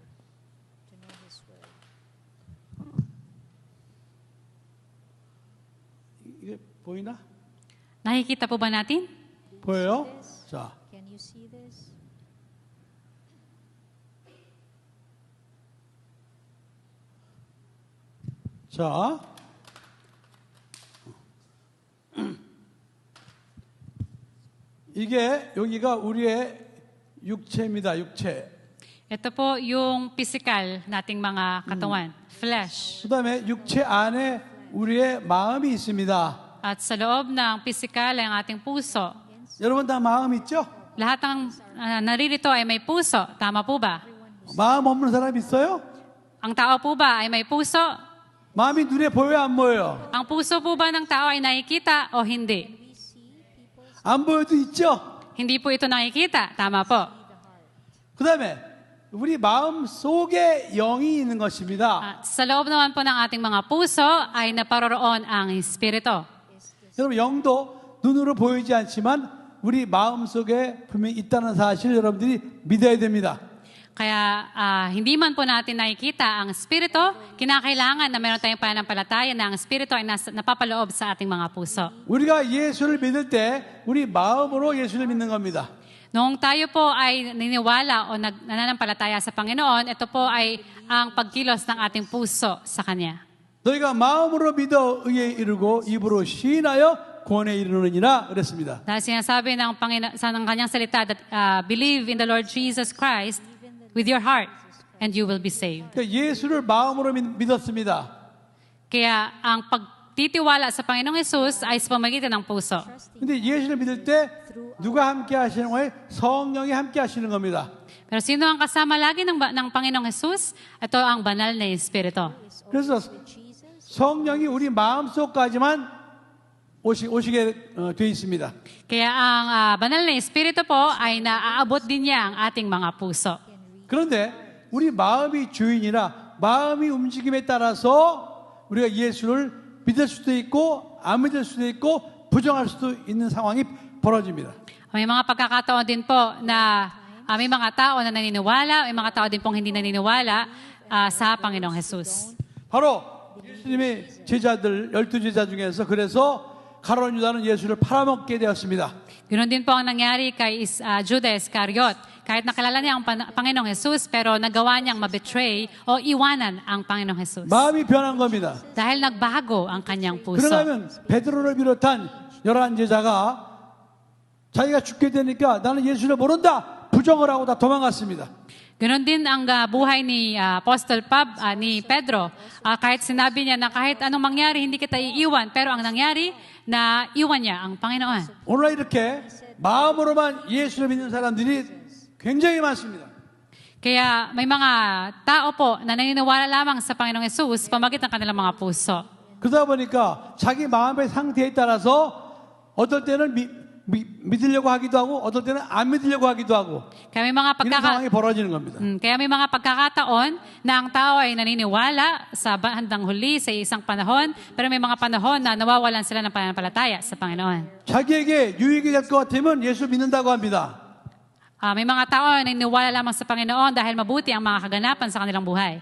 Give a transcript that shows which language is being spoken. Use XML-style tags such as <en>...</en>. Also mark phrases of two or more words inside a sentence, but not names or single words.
<ko>이게 보이나?</ko> <tl>Nakikita po ba natin?</tl> <ko>보여요? 자,</ko> <en>Can you see this?</en> <ko>자. 이게 여기가 우리의 육체입니다. 육체.</ko> <tl>Ito po yung physical nating mga katawan, flesh.</tl> <ko>그다음에 육체 안에 우리의 마음이 있습니다.</ko> <tl>At sa loob ng physical ay ang ating puso.</tl> <ko>여러분 다 마음 있죠?</ko> <tl>Lahat ng naririto ay may puso. Tama po ba?</tl> <ko>마음 없는 사람 있어요?</ko> <tl>Ang tao po ba ay may puso?</tl> <ko>마음이 눈에 보여요, 안 보여요?</ko> <tl>Ang puso po ba ng tao ay nakikita o hindi?</tl> <ko>안 보여도 있죠?</ko> <tl>Hindi po ito nakikita. Tama po.</tl> <ko>그다음에 우리 마음 속에 영이 있는 것입니다.</ko> <tl>At sa loob naman po ng ating mga puso ay naparoroon ang Espiritu.</tl> <ko>여러분 영도 눈으로 보이지 않지만 우리 마음 속에 분명히 있다는 사실 여러분들이 믿어야 됩니다.</ko> <tl>Kaya hindi man po natin nakikita ang Espiritu, kinakailangan na meron tayong pananampalataya na ang Espiritu ay napapaloob sa ating mga puso.</tl> <ko>우리가 예수를 믿을 때 우리 마음으로 예수를 믿는 겁니다.</ko> <tl>Noong tayo po ay niniwala o nananampalataya sa Panginoon, ito po ay ang pagkilos ng ating puso sa Kanya.</tl> <ko>너희가 마음으로 믿어 의에 이르고 입으로 시인하여 구원에 이르느니라 그랬습니다.</ko> <tl>Dahil sinasabi ng ng Kanyang salita</tl> <en>that believe in the Lord Jesus Christ with your heart and you will be saved.</en> <ko>그러니까 예수를 마음으로 믿었습니다.</ko> <tl>Kaya ang pagtitiwala sa Panginoong Hesus ay sa pamagitan ng puso.</tl> <ko>근데 예수를 믿을 때 누가 함께 하시는 거예요? 성령이 함께 하시는 겁니다.</ko> <tl>Pero sino ang kasama lagi ng Panginoong Hesus? Ito ang banal na Espiritu.</tl> <ko>그래서 성령이 우리 마음속까지만 오시게 돼 있습니다.</ko> <tl>Kaya ang banal na Espiritu po ay naaabot din niya ang ating mga puso.</tl> <ko>그런데 우리 마음이 주인이라 마음이 움직임에 따라서 우리가 예수를 믿을 수도 있고 안 믿을 수도 있고 부정할 수도 있는 상황이 벌어집니다.</ko> <tl>May mga pagkakataon din po na may mga tao na naniniwala, may mga tao din pong hindi naniniwala sa Panginoong Hesus.</tl> <ko>바로 예수님의 제자들 12제자 중에서 그래서 가룟 유다는 예수를 팔아먹게 되었습니다.</ko> <tl>Ganoon din po ang nangyari kay Judas Iscariot. Kahit nakilala niya ang Panginoong Hesus, pero nagawa niyang mabetray o iwanan ang Panginoong Hesus.</tl> <ko>마음이 변한 겁니다.</ko> <tl>Dahil nagbago ang kanyang puso.</tl> <ko>그러면 베드로를 비롯한 11제자가 자기가 죽게 되니까 나는 예수를 모른다. 부정을 하고 다 도망갔습니다.</ko> <tl>Ganon din ang buhay ni ni Pedro. Kahit sinabi niya na kahit anong mangyari, hindi kita iiwan. Pero ang nangyari, na iwan niya ang Panginoon.</tl> <ko>오늘 이렇게 마음으로만 예수를 믿는 사람들이 굉장히 많습니다.</ko> <tl>Kaya may mga tao po na naniniwala lamang sa Panginoong Hesus pamagitan ng kanilang mga puso.</tl> <ko>그러다 보니까 자기 마음의 상태에 따라서 어떨 때는 믿으려고 하기도 하고 어떨 때는 안 믿으려고 하기도 하고</ko> <tl>Kaya may mga</tl> <ko>이런 상황이 벌어지는 겁니다.</ko> <tl>Kaya may mga pagkakataon na ang tao ay naniniwala sa handang huli sa isang panahon, pero may mga panahon na nawawalan sila ng pananampalataya sa Panginoon.</tl> <ko>자기에게 유익이 될 것 같으면 예수 믿는다고 합니다.</ko> <tl>May mga tao na naniniwala lamang sa Panginoon dahil mabuti ang mga kaganapan sa kanilang buhay.</tl>